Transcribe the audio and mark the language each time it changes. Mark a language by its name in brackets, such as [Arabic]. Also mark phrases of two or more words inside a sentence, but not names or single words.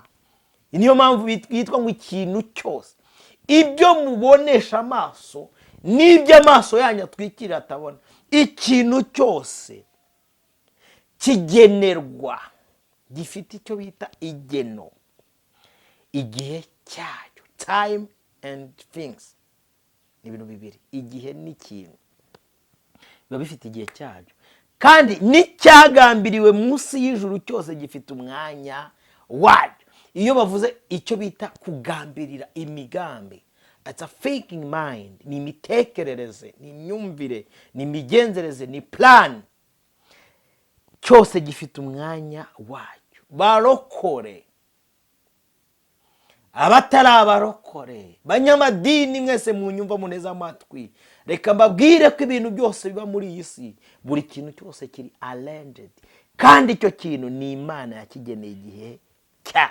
[Kinyarwanda] Niyo mpamvu yitwa ngo ikintu cyose. Ibyo mubonesha amaso n'ibyo amaso yanyu atwikira atabona. Ikintu cyose kigenerwa, gifite icyo bita igeno, igihe cyayo. [English] Time and things [Kinyarwanda] ni ibintu bibiri. Igihe n'ikintu biba bifite igihe cyayo, kandi n'icyagambiriwe munsi y'ijuru cyose gifite umwanya wayo. Iyo bavuze icyo bita kugambirira, imigambi, [English] it's a thinking mind, [Kinyarwanda] ni imitekerereze, ni imyumvire, ni imigenzereze, ni plan. Cyose gifite umwanya wayo. Barokore, abatari abarokore, banyamadini mwese munyumva muneza amatwi, reka mbabwire ko ibintu byose biba muri iyi si, buri kintu cyose kiri arranged, kandi icyo kintu ni Imana yakigeneye igihe cyayo.